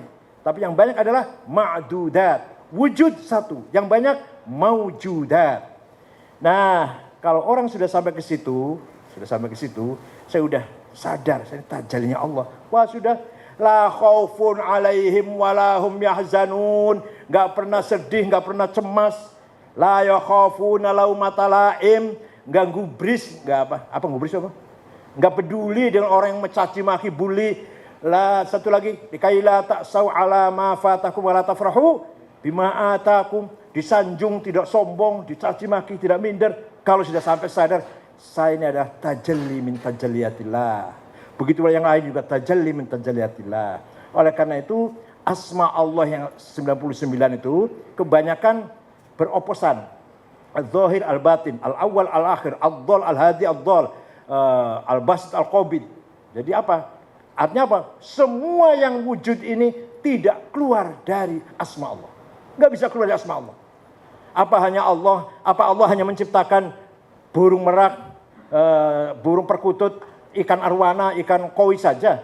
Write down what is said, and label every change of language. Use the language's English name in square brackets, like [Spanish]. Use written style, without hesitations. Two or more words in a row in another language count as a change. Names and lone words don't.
[Indonesian] Tapi yang banyak adalah ma'dudat. Wujud satu, yang banyak maujudat. Nah, kalau orang sudah sampai ke situ, saya udah sadar, saya tajallinya Allah. Wah sudah, [Arabic] لا خوف عليهم ولا هم يحزنون, [Indonesian] nggak pernah sedih, nggak pernah cemas. [Arabic] لا يخافون لومة لائم, [Indonesian] nggak gubris, nggak apa gubris apa? Nggak peduli dengan orang yang mencaci maki, bully. La satu lagi, [Arabic] لكيلا تأسوا على ما فاتكم ولا تفرحوا بما آتاكم, [Indonesian] disanjung tidak sombong, dicaci maki tidak minder. Kalau sudah sampai sadar, saya ini adalah [Arabic] تجلي من تجليات الله. [Indonesian] Begitu yang lain juga [Arabic] تجلي من تجليات الله. [Indonesian] Oleh karena itu, asma Allah yang 99 itu kebanyakan beroposan. [Arabic] الظاهر الباطن الأول الآخر الضال الهادي الضال الباسط القابض. [Indonesian] Jadi apa? Artinya apa? Semua yang wujud ini tidak keluar dari asma Allah. Nggak bisa keluar dari asma Allah. Apa Allah hanya menciptakan burung merak, burung perkutut, ikan arwana, ikan koi saja?